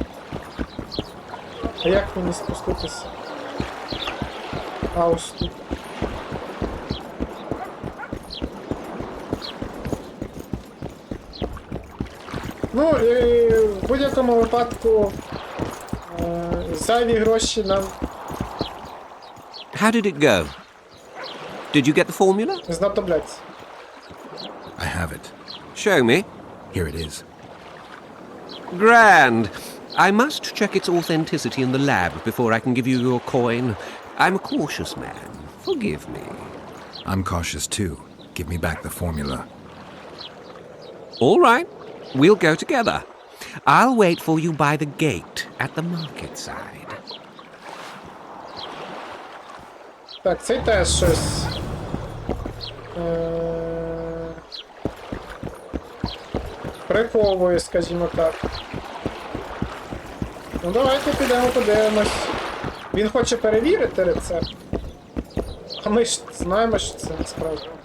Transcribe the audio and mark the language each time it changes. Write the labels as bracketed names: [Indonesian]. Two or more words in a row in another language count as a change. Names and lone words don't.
[Ukrainian] А як мені спуститися? А ось тут. Ну, і в будь-якому випадку зайві гроші нам... [English] How did it go? Did you get the formula? [Ukrainian] Знадобляться. [English] I have it. Show me. Here it is. Grand. I must check its authenticity in the lab before I can give you your coin. I'm a cautious man. Forgive me. I'm cautious too. Give me back the formula. All right. We'll go together. I'll wait for you by the gate at the market side. [Ukrainian] Так, це теж щось. Приховує, скажімо так. Ну давайте підемо подивимось. Він хоче перевірити рецепт. А ми ж знаємо, що це насправді.